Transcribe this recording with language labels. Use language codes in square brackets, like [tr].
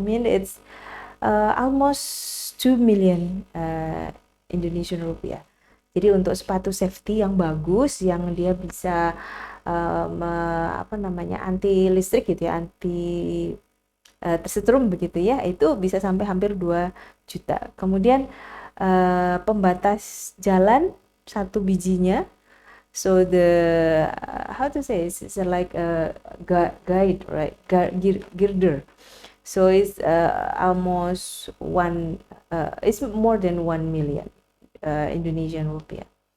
[en] I mean, it's almost 2 million Indonesian rupiah. [id] Jadi untuk sepatu safety yang bagus, yang dia bisa apa namanya anti listrik gitu ya, anti tersetrum begitu ya, itu bisa sampai hampir 2 juta. Kemudian pembatas jalan satu bijinya, [en] so the how to say it's like a guide, right, girder, so it's almost it's more than 1 million Indonesian rupiah.